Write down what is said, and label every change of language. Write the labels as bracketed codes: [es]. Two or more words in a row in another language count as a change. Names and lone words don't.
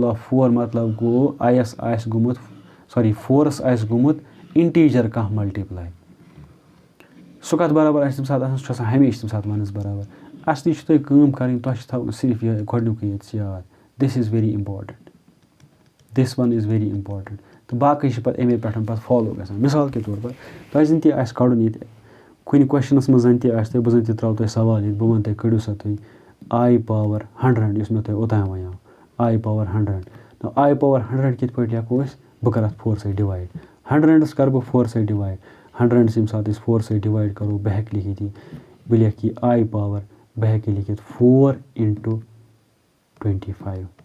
[ks] آف 4 مطلب گوٚو آیَس آسہِ گوٚمُت فورَس آسہِ گوٚمُت اِنٹیٖجَر کانٛہہ مَلٹِپلاے سُہ کَتھ برابر آسہِ تَمہِ ساتہٕ آسان سُہ چھُ آسان ہمیشہِ تَمہِ ساتہٕ 1 برابر اَصلی چھُ تۄہہِ کٲم کَرٕنۍ تۄہہِ چھُ تھاوُن صرف یِہوٚے گۄڈٕنیُکُے ییٚتہِ یاد [en] this is very important this one is very important [ks] تہٕ باقٕے چھِ پَتہٕ اَمے پٮ۪ٹھ پَتہٕ فالو گژھان [ur] مِثال کے طور پر [ks] تۄہہِ زَن تہِ آسہِ کَڑُن ییٚتہِ کُنہِ کوسچنَس منٛز زَن تہِ آسہِ تۄہہِ بہٕ زَن تہِ ترٛاوٕ تۄہہِ سوال ییٚتہِ بہٕ وَنہٕ تۄہہِ کٔڑِو سا تُہۍ [en] i power 100 [ks] یُس مےٚ تۄہہِ اوٚتام وَنیو [en] i power 100 i power 100 [ks] کِتھ پٲٹھۍ لیکھو أسۍ بہٕ کَرٕ اَتھ 4 سۭتۍ ڈِوایِڈ 100 کَرٕ بہٕ 4 سۭتۍ ڈِوایِڈ 100 ییٚمہِ ساتہٕ أسۍ 4 سۭتۍ ڈِوایِڈ کَرو بہٕ ہٮ۪کہٕ لیکھِتھ یہِ بہٕ لیکھٕ یہِ [en] i power [ks] بہٕ ہٮ۪کہٕ لیکھِتھ 4 × 25